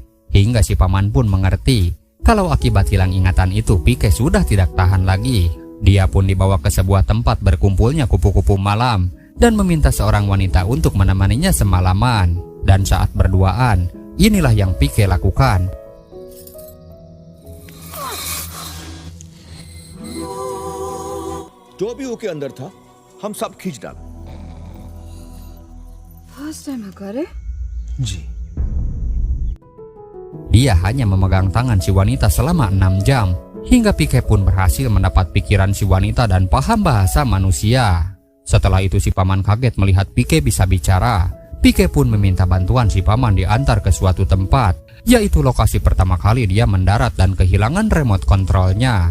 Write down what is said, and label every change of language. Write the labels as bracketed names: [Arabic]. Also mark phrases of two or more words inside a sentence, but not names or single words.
[Indonesian] Hingga si paman pun mengerti kalau akibat hilang ingatan itu Pike sudah tidak tahan lagi. Dia pun dibawa ke sebuah tempat berkumpulnya kupu-kupu malam dan meminta seorang wanita untuk menemaninya semalaman. Dan saat berduaan, inilah yang Pike lakukan. [Hindi] जो भी उसके अंदर था हम सब खींच डाला। [English] first time [Hindi] है करे? जी। [Indonesian] Dia hanya memegang tangan si wanita selama 6 jam, hingga Pike pun berhasil mendapat pikiran si wanita dan paham bahasa manusia. Setelah itu si paman kaget melihat Pike bisa bicara. Pike pun meminta bantuan si paman diantar ke suatu tempat, yaitu lokasi pertama kali dia mendarat dan kehilangan remote kontrolnya.